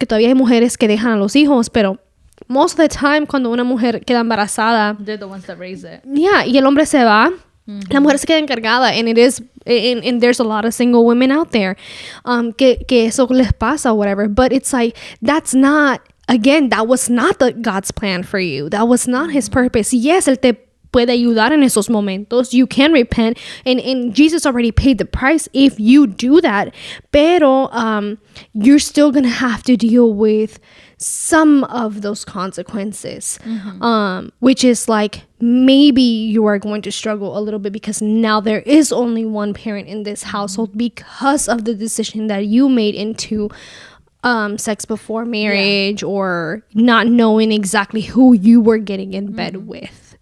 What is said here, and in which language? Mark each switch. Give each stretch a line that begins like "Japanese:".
Spanish: Porque todavía hay mujeres que dejan a los hijos, pero
English: most of the time,
Spanish: cuando una mujer queda embarazada,
English: they're the ones that raise it. Yeah,
Spanish: y el hombre se va. La mujer se queda encargada,
English: and there's a lot of single women out there
Spanish: que eso les pasa
English: or whatever. But it's like, that's not, again, that was not God's plan for you. That was not his purpose. Yes,
Spanish: él te puede ayudar en esos momentos.
English: You can repent, and Jesus already paid the price if you do that.
Spanish: Pero
English: you're still gonna have to deal with some of those consequences, which is like, maybe you are going to struggle a little bit because now there is only one parent in this household because of the decision that you made into sex before marriage, or not knowing exactly who you were getting in bed with.